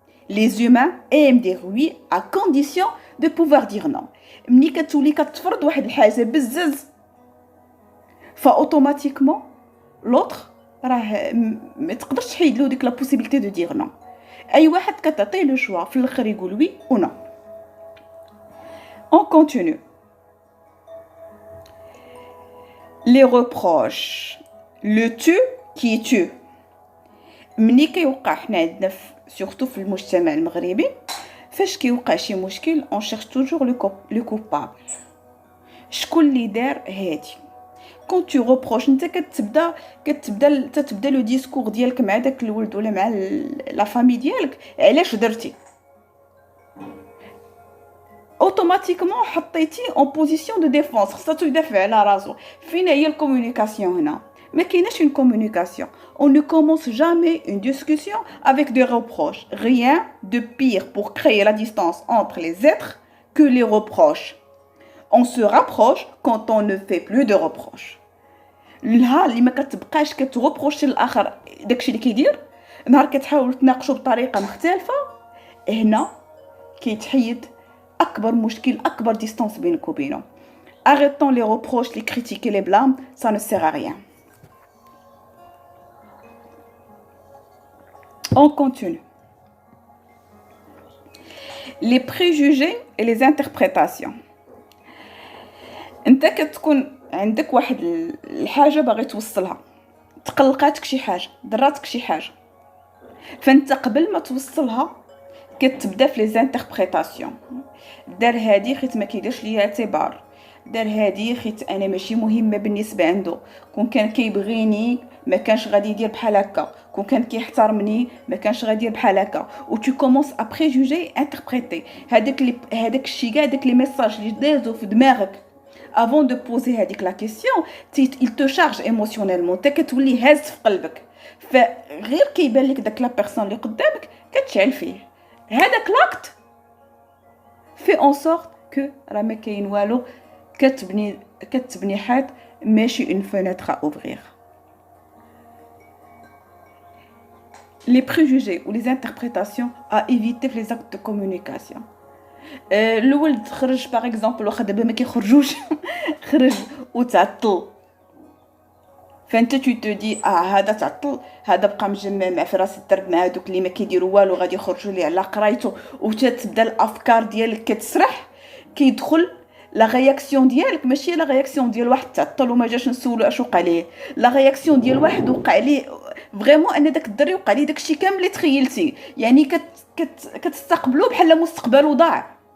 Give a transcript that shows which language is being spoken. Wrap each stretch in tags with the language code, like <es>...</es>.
<fr>Les humains aiment dire oui à condition de pouvoir dire non.</fr> <ar>ملي كتولي كتفرض واحد الحاجه بزز فاوتوماتيكمون لوطر راه ما تقدرش تحيد له ديك لا بوسيبيليتي دو دير نو. اي واحد كتعطيه لو شوا في الاخر يقول وي او نو.</ar> <fr>On continue. Les reproches. Le tu qui tue.</fr> <ar>مني كيوقع حنا عندنا سورتو في المجتمع المغربي فاش كيوقع شي مشكل اون شيرش توجور لو كوبابل. شكون اللي دار هادي؟ كون تو روبروش انت كتبدا لو ديسكور ديالك مع داك الولد ولا مع لا فامي ديالك علاش درتي، اوتوماتيكمون حطيتي اون بوزيسيون دو ديفونس، خصو يدافع على راسو. فين هي الكومونيكاسيون هنا؟ ما كايناش</ar> <fr>une communication. On ne commence jamais une discussion avec des reproches. Rien de pire pour créer la distance entre les êtres que les reproches. On se rapproche quand on ne fait plus de reproches.</fr> <ar>النهار اللي ما كتبقاش كتروبروشي للاخر داكشي اللي كيدير، نهار كتحاولوا تناقشوا بطريقه مختلفه، هنا كيتحيد اكبر مشكل، اكبر ديستانس بينك وبينه.</ar> <fr>Arrêtons les reproches, les critiques et les blâmes, ça ne sert à rien. On continue. Les préjugés et les interprétations.</fr> <ar>انت كتكون عندك واحد الحاجه باغي توصلها، تقلقاتك شي حاجه، ضراتك شي حاجه، فانت قبل ما توصلها كتبدا في لي زانتربريتاسيون. دار هادي خيت ما كيديرش ليا اعتبار، دار هادي خيت انا ماشي مهمه بالنسبه عنده، كون كان كيبغيني ما كانش غادي يدير بحال هكا، كون كان كيحترمني ما كانش غادي يدير بحال هكا. و</ar> <fr>tu commences à préjuger interpréter</fr> <ar>هذاك الشيء كاع داك لي ميساج اللي دازو في دماغك</ar> <fr>avant de poser</fr> <ar>هذيك لا كيسيون</ar> <fr>il te charge émotionnellement،</fr> <ar>انت كتولي هاز في قلبك، فغير كيبان لك داك لا بيرسون اللي قدامك كتشعل فيه هذاك لاكت في اون سورت كو راه ما كاين والو، كتبني حيط ماشي اون</ar> <fr>فenêtre à ouvrir. Les préjugés ou les interprétations à éviter les actes de communication.</fr> <ar>الولد خرج باغ اكزومبل، واخا دابا ما كيخرجوش خرج وتعطل فانت تو دي هذا تعطل، هذا بقى مجمع مع في راس الدرب مع هذوك اللي ما كيديروا والو غادي يخرجوا ليه على قرايته، وتتبدا الافكار ديالك كتسرح، كيدخل لا رياكسيون ديالك ماشي لا رياكسيون ديال واحد تعطل وما جاش نسولو اش وقع ليه، لا رياكسيون ديال واحد وقع ليه فريمون ان داك الدري وقع ليه داكشي كامل اللي تخيلتي، يعني كتستقبلو بحال مستقبله ضاع.</ar>